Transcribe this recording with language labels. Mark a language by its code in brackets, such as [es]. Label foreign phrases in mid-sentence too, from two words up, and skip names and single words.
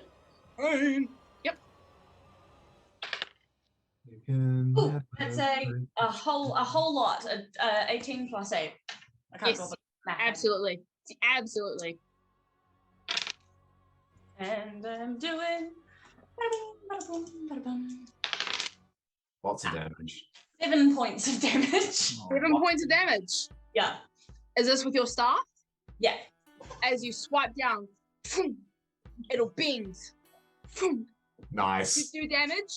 [en] Yep. You can Ooh, have that's a- a whole lot. 18 plus 8. I can't Yes, go with math. absolutely. Absolutely. And I'm doing ba-da-boom, ba-da-boom, ba-da-boom. Lots of damage. 7 points of damage. 7 points of damage. Yeah. Is this with your staff? Yeah. As you swipe down, it'll bend. You Nice. do damage.